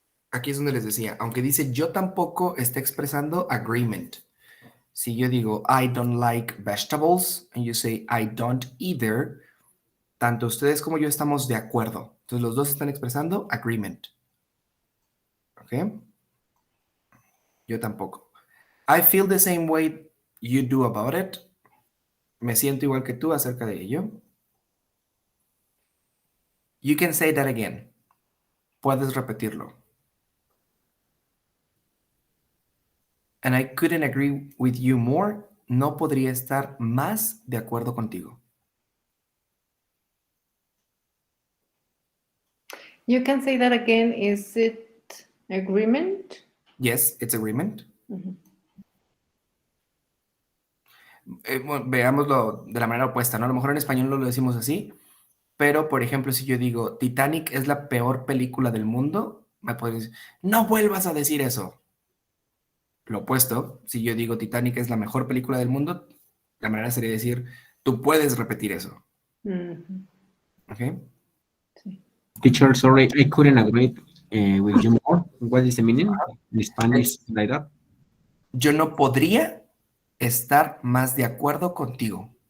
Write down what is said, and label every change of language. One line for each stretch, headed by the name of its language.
Spanish: Aquí es donde les decía, aunque dice yo tampoco, está expresando agreement. Si yo digo
English: I don't like vegetables
Spanish: and you say
English: I don't either,
Spanish: tanto ustedes como yo estamos de acuerdo. Entonces los dos están expresando agreement. ¿Ok? Yo tampoco.
English: I feel the same way you do about it.
Spanish: Me siento igual que tú acerca de ello.
English: You can say that again.
Spanish: Puedes repetirlo.
English: And I couldn't agree with you more.
Spanish: No podría estar más de acuerdo contigo.
English: You can say that again. Is it agreement? Yes, it's agreement. Ujú.
Spanish: Bueno, veámoslo de la manera opuesta, ¿no? A lo mejor en español no lo decimos así, pero por ejemplo, si yo digo Titanic es la peor película del mundo, me puedes decir, no vuelvas a decir eso. Lo opuesto, si yo digo Titanic es la mejor película del mundo, la manera sería decir, tú puedes repetir eso. Ujú, ¿Ok? sí.
English: Teacher, sorry, I couldn't agree with you more. What is the meaning in Spanish
Spanish: Es,
English: like that?
Spanish: yo no podría estar más de acuerdo contigo.